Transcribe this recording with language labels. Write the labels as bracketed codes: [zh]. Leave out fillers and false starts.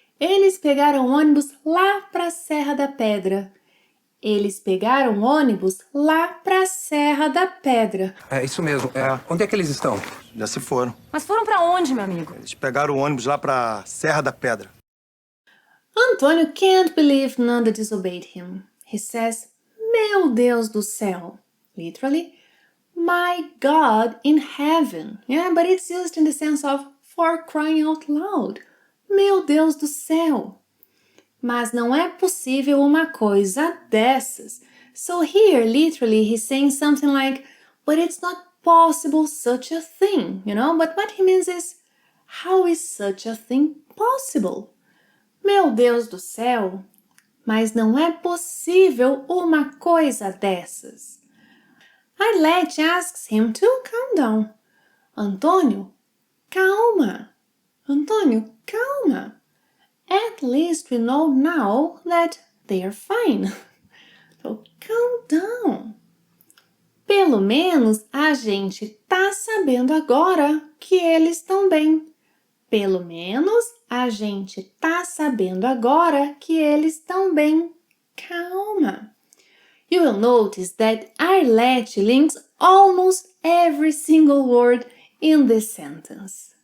[pt] Eles pegaram ônibus lá para Serra da Pedra. Eles pegaram ônibus lá para Serra da Pedra. É isso mesmo. Onde é que eles estão? Já se foram. Mas foram pra onde, meu amigo? Eles pegaram o ônibus lá pra Serra da Pedra. [en] Antônio can't believe Nanda disobeyed him. He says, [pt] meu Deus do céu. [en] Literally, my God in heaven. Yeah, but it's used in the sense of for crying out loud. [pt] Meu Deus do céu. Mas não é possível uma coisa dessas. [en] So here, literally, he's saying something like, but it's not possible such a thing, you know? But what he means is, how is such a thing possible? [pt] Meu Deus do céu, mas não é possível uma coisa dessas. [en] Arlette asks him to calm down. [pt] Antônio, calma. Antônio, calma. [en] At least we know now that they are fine. So calm down. [pt] Pelo menos a gente tá sabendo agora que eles estão bem. Pelo menos a gente tá sabendo agora que eles estão bem. Calma. [en] You will notice that Arlette links almost every single word in this sentence.